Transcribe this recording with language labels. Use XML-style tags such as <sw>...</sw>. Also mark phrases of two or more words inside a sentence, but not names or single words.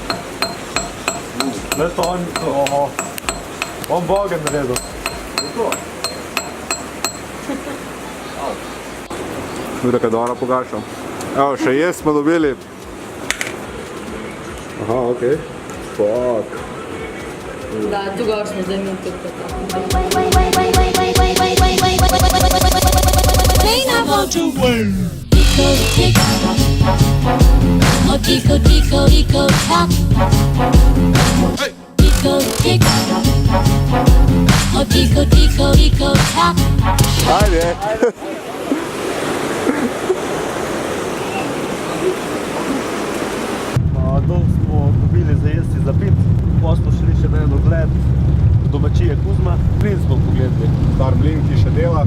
<sl>Ne, to on bogen naredil. Vidi, kaj dobro pogašam. Evo, še jaz smo dobili. Aha, okej. Fuck. Da, tu gor smo zdaj mi tukaj. Tico, tick. Oh, tico, tico, tico, tock. Tico, tick. Oh, tico, tico, tico, tock. Ajde. pogled, domačije Kuzma. Plin smo pogledali. Star mlin, ki še dela.</sl>